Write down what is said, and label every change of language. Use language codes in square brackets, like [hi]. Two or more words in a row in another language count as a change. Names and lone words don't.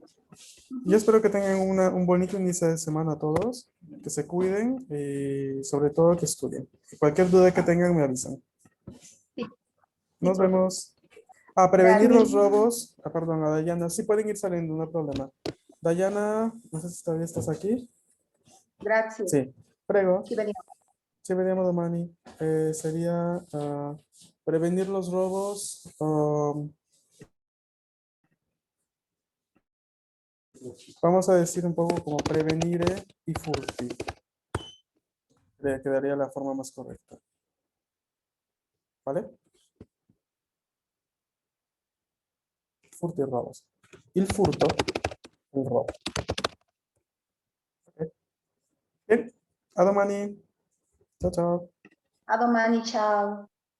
[es] Yo espero que tengan un bonito inicio de semana todos, que se cuiden y sobre todo que estudien. Cualquier duda que tengan me avisan. Sí, sí, Nos profe. vemos. Prevenir Gracias. los robos. Perdón, a Dayana. Sí pueden ir saliendo, no hay problema. Dayana, no sé si todavía estás aquí. Gracias. Sí, prego. Sí, venimos. Sí, [it] vediamo domani. [es] Sería prevenir los robos. Vamos a decir un poco como [it] prevenire y furti. [es] Quedaría la forma más correcta. ¿Vale? [it] Furti e robos. Il furto, il robo. Ok. Bien. A domani. Ciao ciao. A domani, ciao.